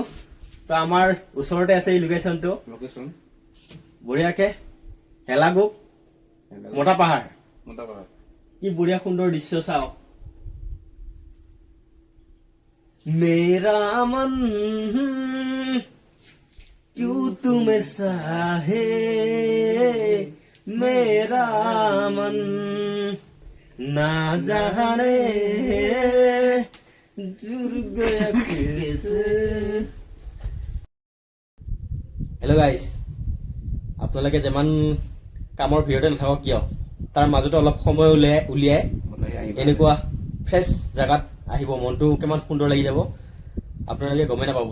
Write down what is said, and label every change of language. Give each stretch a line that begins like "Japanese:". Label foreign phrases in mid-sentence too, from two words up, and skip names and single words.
Assamese: তো আমাৰ ওচৰতে আছে এই লোকেশ্যনটো, বঢ়িয়াকে হেলাগুক মতা পাহাৰ। কি বঢ়িয়া সুন্দৰ দৃশ্য চাওক।
Hindi: मेरा मन क्यों तुम्हें चाहे, मेरा मन ना जाने जुड़ गया कैसे।
English: hello guys,
Assamese: আপোনালোকে যিমান কামৰ ভিৰতে নাথাকক কিয়, তাৰ মাজতে অলপ সময় উলিয়াই এনেকুৱা ফ্ৰেছ জেগাত আহিব, মনটো কিমান সুন্দৰ লাগি যাব আপোনালোকে গমেই নাপাব।